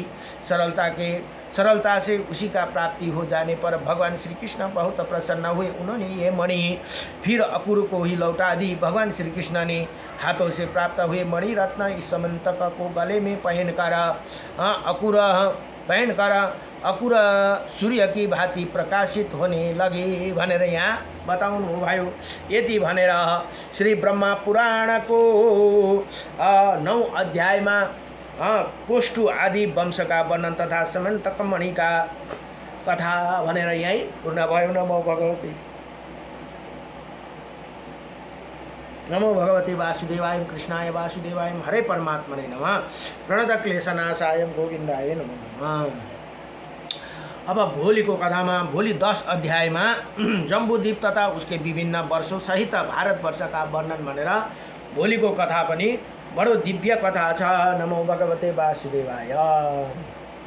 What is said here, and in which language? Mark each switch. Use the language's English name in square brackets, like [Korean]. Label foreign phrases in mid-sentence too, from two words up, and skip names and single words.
[Hindi] सरलता से उसी का प्राप्ति हो जाने पर भगवान श्री कृष्ण बहुत प्रसन्न हुए। उन्होंने ये मणि फिर अकुर को ही लौटा दी। भगवान श्री कृष्ण ने हाथों से प्राप्त हुए मणि रत्न इस समंतक को गले में पहनकर अकुर सूर्य की भांति प्रकाशित होने लगे [Nepali] भनेर यहाँ बताउनु भयो। यति भनेर श्री ब्रह्मा पुराण को 9 अध्यायमा कोष्ठु आदि वंशका वर्णन तथा समंतक मणि का कथा भनेर यही पूर्ण भयो। [Sanskrit] नमो भगवते वासुदेवाय कृष्णाय वासुदेवाय हरे परमात्मने नमः। प्रणत क्लेशनाशाय गोविन्दाय नमः। [Nepali] अब भोलिको कथामा भोलि 10 अध्यायमा जम्बूद्वीप तथा [Hindi] उसके विभिन्न वर्षों सहित [Nepali] भारतवर्षका वर्णन भनेर भोलिको कथा पनि बडो दिव्य कथा छ। [Sanskrit] नमो भगवते वासुदेवाय।